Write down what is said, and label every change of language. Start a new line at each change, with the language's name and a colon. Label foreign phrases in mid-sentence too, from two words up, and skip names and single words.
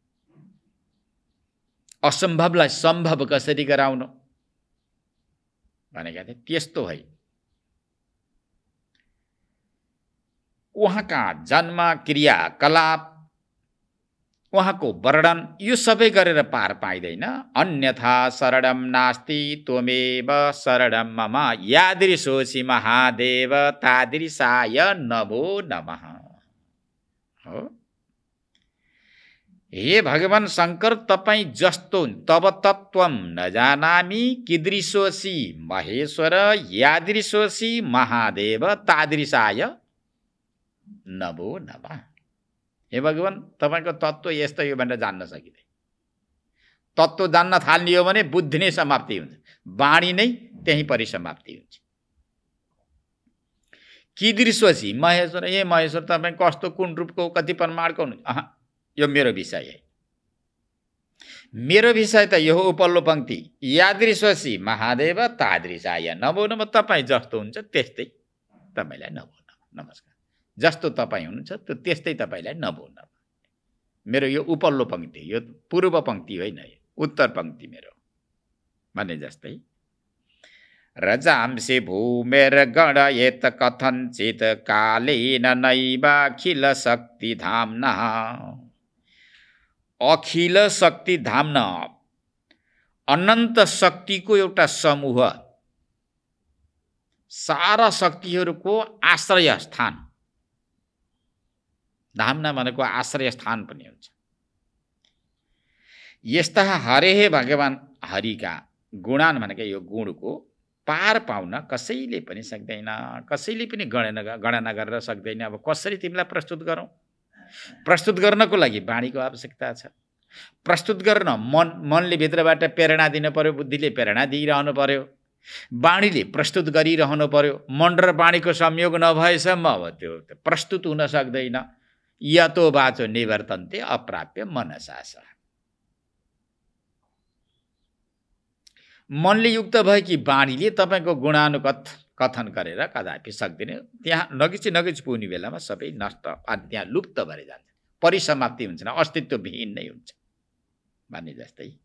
Nepali: असम्भवलाई सम्भव कसरी गराउनु भनेका थिए। त्यस्तो है उहाँका जन्म, क्रियाकलाप, उहाँको वर्णन यो सबै गरेर पार पाइँदैन।
Sanskrit: अन्यथा शरणम नास्ति त्वमेव शरणम मम यादृशोऽसि महादेव तादृशाय नमो नमः।
Nepali: हो, हे भगवान शङ्कर, तपाईँ जस्तो
Sanskrit: तब तत्त्वम नजानामि कीदृशोऽसि महेश्वर यादृशोऽसि महादेव तादृशाय नमो नमः।
Nepali: हे भगवान, तपाईँको तत्त्व यस्तो हो भनेर जान्न सकिँदैन। तत्त्व जान्न थाल्ने हो भने बुद्धि नै समाप्ति हुन्छ, वाणी नै त्यहीँ परिसमाप्ति हुन्छ।
Sanskrit: कीदृशोऽसि महेश्वर,
Nepali: हे महेश्वर तपाईँ कस्तो, कुन रूपको, कति प्रमाणको हुनुहुन्छ? यो मेरो विषय है। मेरो विषय त यो उपल्लो पंक्ति,
Sanskrit: यादृशोऽसि महादेव तादृशाय नमो नमः।
Nepali: तपाईँ जस्तो हुन्छ त्यस्तै तपाईँलाई
Sanskrit: नमो नमः,
Nepali: नमस्कार। जस्तो तपाईँ हुनुहुन्छ त्यो त्यस्तै तपाईँलाई
Sanskrit: नमो नमः।
Nepali: मेरो यो उपल्लो पंक्ति, यो पूर्व पंक्ति होइन, यो उत्तर पंक्ति मेरो भने जस्तै।
Sanskrit: रजांसि भूमेर गणयेत कथञ्चित् कालेन नैवाखिल शक्ति धाम्ना। अखिल शक्ति धाम्ना
Nepali: अनन्त शक्तिको एउटा समूह, सारा शक्तिहरूको आश्रय स्थान। धाम्ना भनेको आश्रय स्थान पनि हुन्छ। यस्ता हरे भगवान हरिका गुणान भनेको यो गुणको पार पाउन कसैले पनि सक्दैन, कसैले पनि गणना गरेर सक्दैन। अब कसरी तिमीलाई प्रस्तुत गरौँ? प्रस्तुत गर्नको लागि वाणीको आवश्यकता छ। प्रस्तुत गर्न मनले भित्रबाट प्रेरणा दिन पर्यो, बुद्धिले प्रेरणा दिइरहनु पर्यो, वाणीले प्रस्तुत गरिरहनु पर्यो। मन र वाणीको संयोग नभएसम्म अब त्यो प्रस्तुत हुन सक्दैन।
Sanskrit: यतो वाचो निवर्तन्ते अप्राप्य मनसास।
Nepali: मनले युक्त भएकी वाणीले तपाईँको गुणानुगत कथन गरेर कदापि सक्दैन। त्यहाँ नगिच पुग्ने बेलामा सबै नष्ट, त्यहाँ लुप्त भएर जान्छ, परिसमाप्ति हुन्छ, अस्तित्वविहीन नै हुन्छ भन्ने जस्तै।